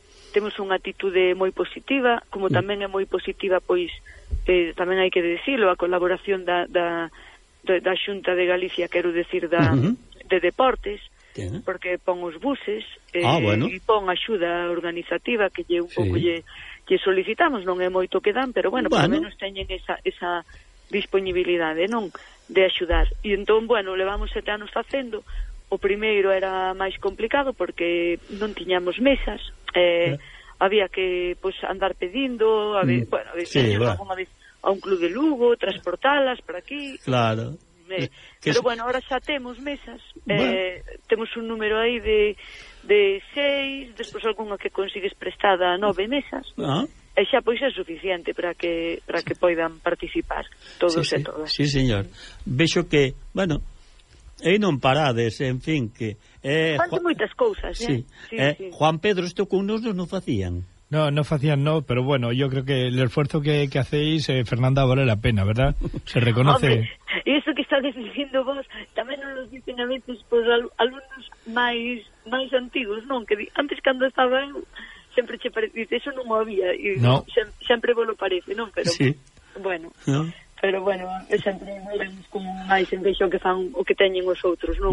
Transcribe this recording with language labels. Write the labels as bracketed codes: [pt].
[gl] temos unha actitude moi positiva, como tamén é moi positiva, pois tamén hai que decirlo, a colaboración da Xunta de Galicia, quero decir, de deportes, porque pon os buses e pon axuda organizativa que lle un pouco lle solicitamos, non é moito que dan, pero bueno, pelo menos teñen esa disponibilidade, non, de axudar. E entón, bueno, levamos 7 anos facendo. O primeiro era máis complicado porque non tiñamos mesas. Había que pues andar pedindo a un club de Lugo, transportalas para aquí, claro. Pero bueno, ahora xa temos mesas, temos un número aí de 6, despois algunha que consigues prestada, 9 mesas, e xa pois é suficiente para que poidan participar todos. Sí, e todas. Sí, señor. Veixo que, bueno, e non parades, en fin, que... Fante moitas cousas, sí. Juan Pedro, isto con nos non facían. [es] Non facían, pero bueno, yo creo que el esfuerzo que hacéis, Fernanda, vale la pena, ¿verdad? Se reconoce... [gl] Hombre, e iso que estáis dicindo vos, tamén non nos dicen a veces, pues, alumnos máis antigos, non? Que antes, cando estaba, sempre che parecía, eso non o había, sempre vos lo parece, non? Pero, sí. [es] Bueno... ¿No? [gl] Pero bueno, é sempre veremos como máis en vexo que fan o que teñen os outros, non?